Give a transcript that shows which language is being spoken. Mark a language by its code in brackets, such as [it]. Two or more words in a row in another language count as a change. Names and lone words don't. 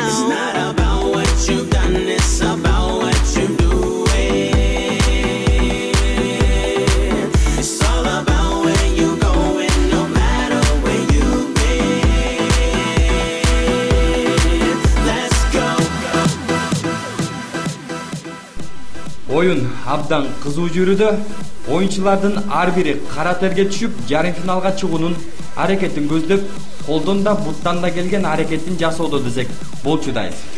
[en] It's not about what you've done, it's about what you do. It's all about where you going, no matter where you've been. Let's go. [ky] Oyun абдан кызуу жүрүүдө. Оюнчулардын ар бири кара терге түшүп, жарым финалга чыгуунун аракетин көздөп, колдон да буттан да келген аракетин жасоодо десек болчудайбыз.